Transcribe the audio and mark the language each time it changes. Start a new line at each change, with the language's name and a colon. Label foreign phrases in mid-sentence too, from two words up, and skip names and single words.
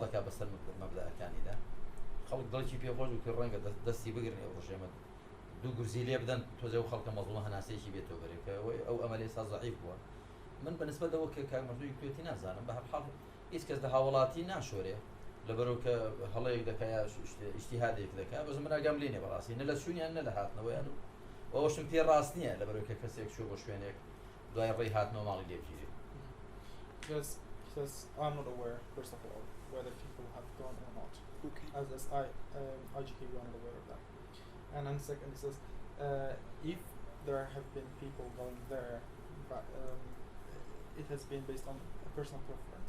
Central Kurdish: دەکات بەسەر مەبدەئەکانیدا خەڵک دڵێکی پێخۆش و کە ڕەنگە دەستی بگرن ئەو ڕژێمە دوو گورزی لێ بدەن تۆزێ و خەڵکە مەزڵومە هەناسەیەکی بێتەوە بەرێ کە ئەو ئەمەلێ سا ضەعیف بووە من بەنسبەت ئەوە کە کاک مەردووی کوێتی نازانم بە هەر حاڵ هیچ کەس لە هاوڵاتی ناشۆرێ لەبەرەوە کە هەڵەیەک دەکات یا ئیجتیهادێک دەکات بەس من ئاگام لێ نییە بەڕاستی نە لە چوونیان نە لە هاتنەوەیان و ئەوەشم پێ ڕاست نییە لەبەرەوە کە کەسێک چوو بۆ شوێنێک دوای ڕێی هاتنەوە ماڵی لێبگیرێ.
English: he says I'm not aware, first of all, whether people have gone or not. Okay. As IGK, we are not aware of that. And then second, he says if there have been people going there, but it has been based on a personal preference.